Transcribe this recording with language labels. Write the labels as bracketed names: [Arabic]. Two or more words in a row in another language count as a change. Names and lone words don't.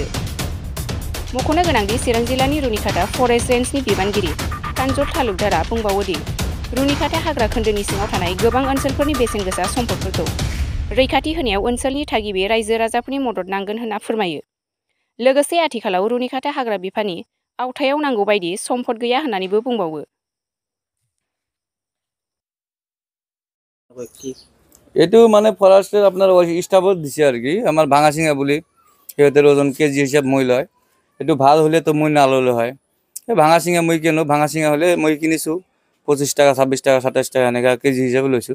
[Bodo] मख'नो गोनांदि चिरां जिल्लानि रुनिखाता फरेस्ट रेन्जनि बिबानगिरि प्रांजल तालुकदारा बुंबावोदि रुनिखाता हाग्रा खोन्दोनि सिङाव थानाय गोबां ओनसोलफोरनि बेसेन गोसा सम्पदफोरखौ रैखाथि होनायाव ओनसोलनि थागिबि रायजो राजाफोरनि मदद नांगोन होनना फोरमायो। लोगोसे आथिखालाव रुनिखाता हाग्रा बिफाननि आवथायाव नांगौ बायदि सम्पद गैया होननानैबो बुंबावो। [Assamese] এইটো মানে ফৰেষ্টৰ আপোনাৰ ষ্টাফত দিছে আৰু কি আমাৰ ভাঙাচিঙা বুলি সিহঁতৰ ওজন কেজি হিচাপ মই লয়। এইটো ভাল হ'লেতো মই নাললে হয়। এই ভাঙাচিঙা মই কিনো ভাঙাচিঙা হ'লে মই কিনিছোঁ 25 টাকা 26 টাকা 27 টাকা এনেকা কেজি হিচাপে লৈছোঁ।